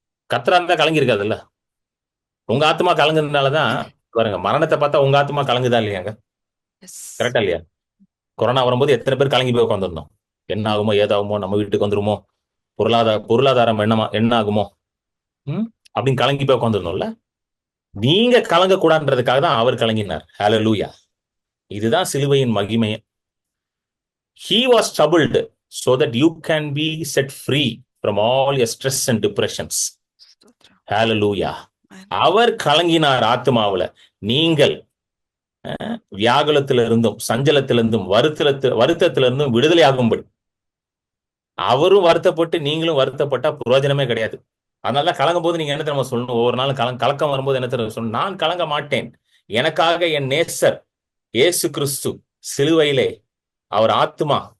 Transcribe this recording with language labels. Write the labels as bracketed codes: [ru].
[ta] கர்த்தரா இருந்தா கலங்கி இருக்காதுல்ல. உங்க ஆத்மா கலங்குறதுனாலதான் பாருங்க, மரணத்தை பார்த்தா உங்க ஆத்மா கலங்குதா இல்லையாங்க? கரெக்டா இல்லையா? கொரோனா வரும்போது எத்தனை பேர் கலங்கி போய் உட்காந்துருந்தோம். என்ன ஆகுமோ ஏதாகுமோ, நம்ம வீட்டுக்கு வந்துருமோ, பொருளாதாரம் என்ன ஆகுமோ அப்படின்னு கலங்கி போய் உட்காந்துருந்தோம்ல. நீங்க கலங்க கூடாதுன்றதுக்காக தான் அவர் கலங்கினார். ஹல்லேலூயா. இதுதான் சிலுவையின் மகிமை. [en] He was troubled so that you can be set free from all your stress and depressions. [ta] Hallelujah. அவர் கலங்கினார் ஆத்மாவுல. நீங்கள் வியாகுலத்திலிருந்தும் சஞ்சலத்திலிருந்தும் வருத்தத்திலிருந்தும் விடுதலை ஆகும்படி. அவரும் வருத்தப்பட்டு நீங்களும் வருத்தப்பட்டா பிரயோஜனமே கிடையாது. அதனால கலங்கும் போது நீங்க என்ன தெரியுமா சொல்லணும்? ஒவ்வொரு நாளும் கலக்கம் வரும்போது என்ன தெரியும் சொல்லணும்? நான் கலங்க மாட்டேன், எனக்காக என் நேசர் இயேசு கிறிஸ்து சிலுவையிலே அவர் ஆத்மா